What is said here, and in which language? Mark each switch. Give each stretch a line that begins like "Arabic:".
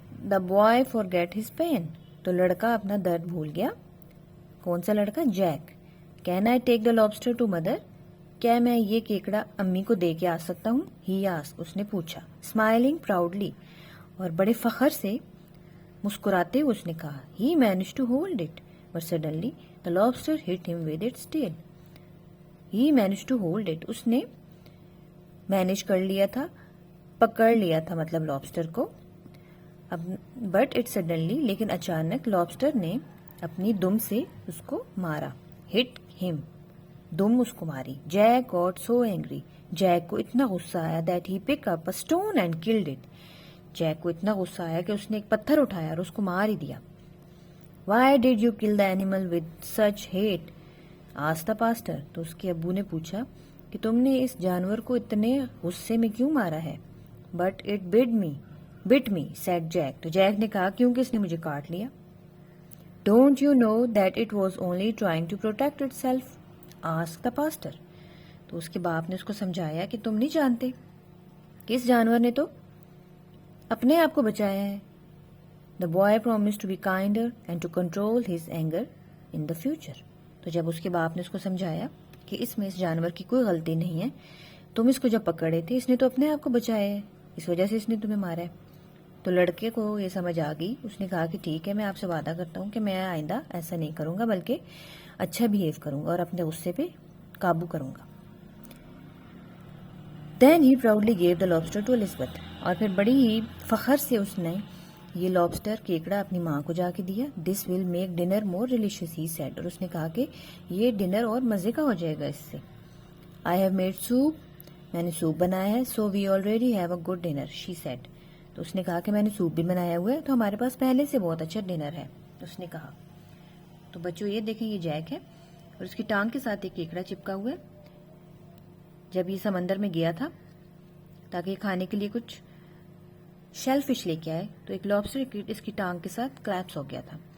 English: The boy forget his pain.
Urdu: تو لڑکا اپنا درد بھول گیا. کون سا لڑکا؟
English: Jack. Can I take the lobster to mother.
Urdu: کیا میں یہ کیکڑا امی کو دے کے آ سکتا ہوں؟
English: he asked,
Urdu: اس نے پوچھا.
English: smiling proudly,
Urdu: اور بڑے فخر سے مسکراتے ہوئے اس نے کہا.
English: He managed to hold it but suddenly the lobster hit him with its tail. He managed to hold it.
Urdu: اس نے مینیج کر لیا تھا، پکڑ لیا تھا مطلب لابسٹر کو.
English: but it suddenly،
Urdu: لیکن اچانک لابسٹر نے اپنی دم سے اس کو مارا.
English: hit him،
Urdu: دم اس کو ماری.
English: Jack got so angry.
Urdu: Jack کو اتنا غصہ آیا
English: that he picked up a stone and killed it.
Urdu: Jack کو اتنا غصہ آیا کہ اس نے ایک پتھر اٹھایا اور اس کو مار ہی دیا.
English: Why did you kill the animal with such hate? asked the pastor.
Urdu: تو اس کے ابو نے پوچھا کہ تم نے اس جانور کو اتنے غصے میں کیوں مارا ہے.
English: But it bit me, said Jack.
Urdu: تو جیک نے کہا کیونکہ اس نے مجھے کاٹ لیا.
English: Don't you know that it was only trying to protect itself? asked the pastor.
Urdu: تو اس کے باپ نے اس کو سمجھایا کہ تم نہیں جانتے کہ اس جانور نے تو اپنے آپ کو بچایا ہے.
English: The boy promised to be kinder and to control his anger in the future.
Urdu: تو جب اس کے باپ نے اس کو سمجھایا کہ اس میں اس جانور کی کوئی غلطی نہیں ہے، تم اس کو جب پکڑے تھے اس نے تو اپنے آپ کو بچایا ہے، اس وجہ سے اس نے تمہیں مارا ہے. تو لڑکے کو یہ سمجھ آ گئی. اس نے کہا کہ ٹھیک ہے، میں آپ سے وعدہ کرتا ہوں کہ میں آئندہ ایسا نہیں کروں گا، بلکہ اچھا بہیو کروں گا اور اپنے غصے پہ قابو کروں گا.
English: Then he proudly gave the lobster to Elizabeth.
Urdu: اور پھر بڑی ہی فخر سے اس نے یہ لابسٹر کیکڑا اپنی ماں کو جا کے دیا.
English: This will make dinner more delicious, he said.
Urdu: اور اس نے کہا کہ یہ ڈنر اور مزے کا ہو جائے گا اس سے.
English: I have made soup.
Urdu: میں نے سوپ بنایا ہے.
English: So we already have a good dinner, she said.
Urdu: تو اس نے کہا کہ میں نے سوپ بھی بنایا ہوا ہے تو ہمارے پاس پہلے سے بہت اچھا ڈنر ہے. اس نے کہا. تو بچوں یہ دیکھیں، یہ جیک ہے اور اس کی ٹانگ کے ساتھ ایک کیکڑا چپکا ہوا ہے. جب یہ سمندر میں گیا تھا تاکہ یہ کھانے کے لیے کچھ شیل فش لے کے آئے تو ایک لابسٹر اس کی ٹانگ کے ساتھ کلیپس ہو گیا تھا.